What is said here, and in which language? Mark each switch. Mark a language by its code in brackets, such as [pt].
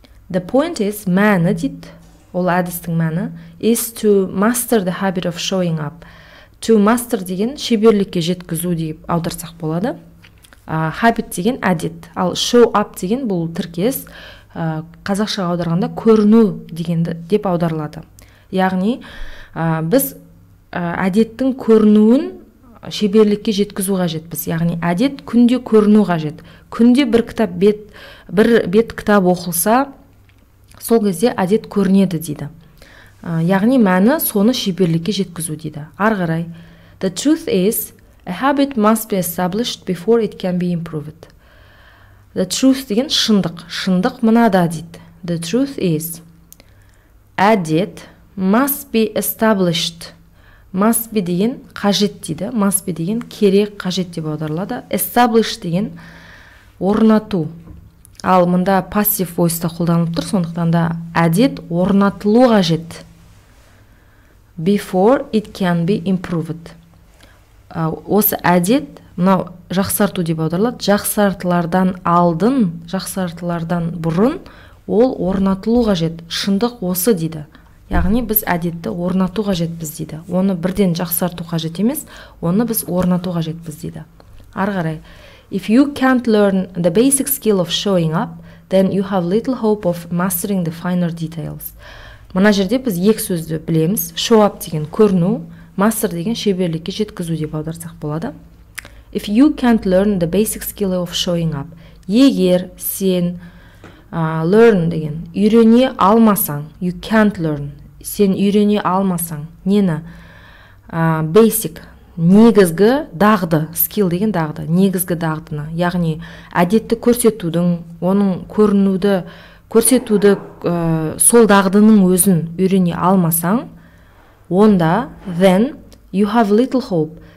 [en] The point is [kk] мәні дейді. Ол әдістің мәні [en] is to master the habit of showing up. [kk] To master деген шеберлікке жеткізу деп аударсақ болады. Habit деген әдет. Ал show up деген бұл тіркес қазақшаға аударғанда көріну дегенді деп аударылады. Яғни біз әдеттің көрінуін шеберлікке жеткізу қажетпіз. Яғни әдет күнде көріну қажет. Күнде бір бет кітап оқылса, сол кезде әдет көрінеді дейді. Яғни мәні соны шеберлікке жеткізу дейді. Ары қарай. [en] The truth is, a habit must be established before it can be improved. [kk] The truth деген шындық. Шындық мынада дейді. [en] The truth is, әдет must be established. [kk] Must be деген қажет дейді. Must be деген керек, қажет деп аударылады. Establish деген орнату. Ал мұнда passive voice-та қолданылып тұр, сондықтан да әдет орнатылу қажет. [en] Before it can be improved. [kk] Осы әдет, мынау жақсарту деп аударылады. Жақсартылардан алдын, жақсартылардан бұрын ол орнатылу қажет. Шындық осы дейді. Яғни біз әдетті орнату қажетпіз дейді. Оны бірден жақсарту қажет емес, оны біз орнату қажетпіз дейді. Ары қарай. [en] If you can't learn the basic skill of showing up, then you have little hope of mastering the finer details. [kk] Мына жерде біз екі сөзді білеміз. Show up деген көріну, master деген шеберлікке жеткізу деп аударсақ болады. [en] If you can't learn the basic skill of showing up. [kk] Егер сен learn деген үйрене алмасаң, [en] you can't learn. [kk] Сен үйрене алмасаң, нені? Basic, негізгі дағды, skill деген дағды, негізгі дағдыны. Яғни әдетті көрсетудің, оның көрінуді көрсетуді сол дағдының өзін үйрене алмасаң, онда [en] then you have little hope.